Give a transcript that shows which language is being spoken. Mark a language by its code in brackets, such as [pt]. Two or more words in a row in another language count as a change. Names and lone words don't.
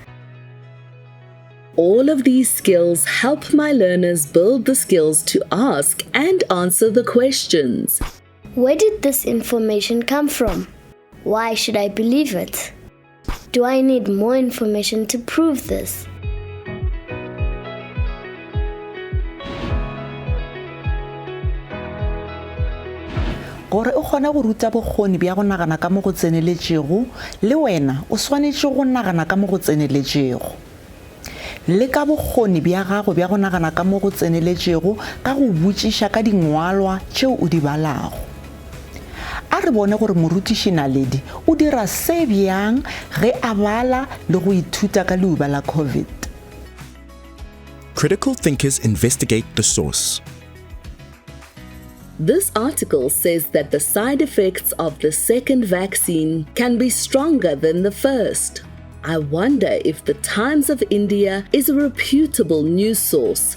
[en] All of these skills help my learners build the skills to ask and answer the questions. Where did this information come from? Why should I believe it? Do I need more information to prove this? [nso] gore o kgona go ruta bokgoni bja go nagana ka mo go tseneletšego le wena o swanetše go nagana ka mo go tseneletšego le ka bokgoni bja gago bja go nagana ka mo go tseneletšego ka go botšiša ka dingwalwa tšeo o di balago a re bone gore morutiši Naledi o dira se bjang ge a bala le go ithuta ka leuba la COVID. [en] Critical thinkers investigate the source. This article says that the side effects of the second vaccine can be stronger than the first. I wonder if the Times of India is a reputable news source.